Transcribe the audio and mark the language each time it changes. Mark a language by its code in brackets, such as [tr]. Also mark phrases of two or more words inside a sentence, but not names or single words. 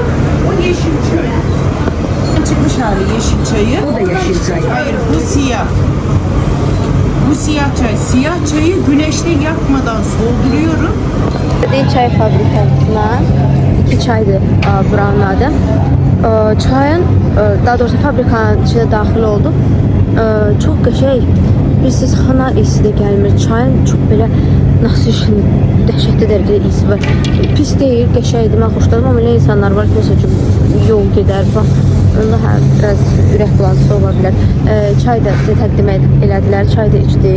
[tr] O yeşil çay. Çıkmış hali yeşil çayı. O da yeşil çay. Hayır, bu siyah. Bu siyah çay. Siyah çayı güneşte yakmadan solduruyorum. Çay fabrikasından 2 çaydı buranın adı. [az] Çayın, daha doğrusu fabrikanın içine daxil oldum. Çox qəşəng, bilirsiniz, xana isi də gəlmir. Çayın çox belə [tr] nasıl işin [az] dəhşətli dərəcədə isi var. Pis deyil, qəşəngdir, mən xoşladım, amma elə insanlar var ki, məsəl üçün [tr] yol gedər falan. [az] Onda biraz ürək bulantısı ola bilər. Çay da təqdim elədilər, çay da içdik.